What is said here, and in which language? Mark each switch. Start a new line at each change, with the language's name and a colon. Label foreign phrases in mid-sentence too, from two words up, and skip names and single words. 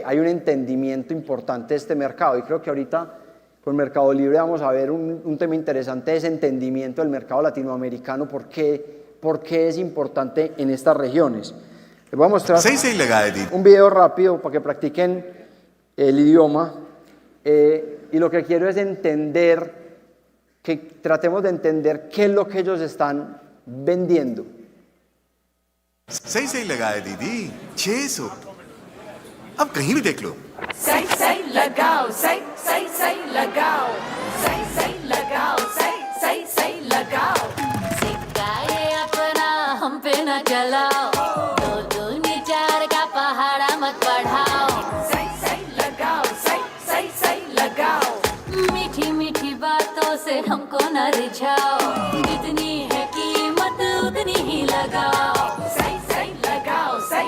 Spanish: Hay un entendimiento importante de este mercado y creo que ahorita con Mercado Libre vamos a ver un tema interesante, ese entendimiento del mercado latinoamericano, por qué es importante en estas regiones. Les voy a mostrar un video rápido para que practiquen el idioma y lo que quiero es que tratemos de entender qué es lo que ellos están vendiendo.
Hindi: सही लगा है दीदी 600 अब कहीं भी देख लो सही लगाओ सही लगाओ सही लगाओ सही लगाओ सिक्का ये अपना हम पे न चलाओ दो दूनी चार का पहाड़ा मत बढ़ाओ सही लगाओ सही लगाओ मीठी मीठी बातों से हमको न रिझाओ जितनी है कीमत उतनी ही लगाओ सही लगाओ सही